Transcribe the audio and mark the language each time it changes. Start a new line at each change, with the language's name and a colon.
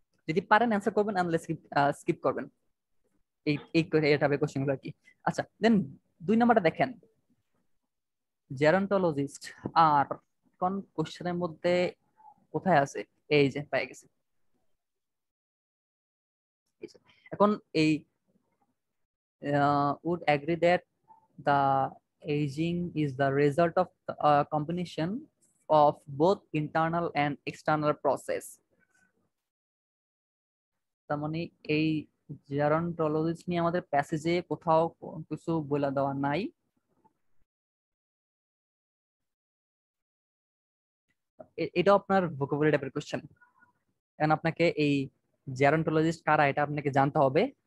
Bangla: যদি পারেন অ্যান্সার করবেন, আনলে স্কিপ করবেন। এই এই টাইপের কোশ্চেন গুলো আর কি। আচ্ছা, দেন 2 নাম্বারটা দেখেন, জেরন্টোলজিস্ট আর কোন কোশ্চেনের মধ্যে কোথায় আছে? এই যে পেয়ে গেছে। এই যে। এখন এই
English: would agree that the aging is the result of the, combination of both internal and external process.
Bangla: তার মানে এই জেরন্টোলজিস্ট নিয়ে আমাদের প্যাসেজে কোথাও কিছু বলে দেওয়া নাই। এটা আপনার ভোকাবুলারি টাইপের কোশ্চেন। এখন আপনাকে এই জেরন্টোলজিস্ট কারা এটা আপনাকে জানতে হবে।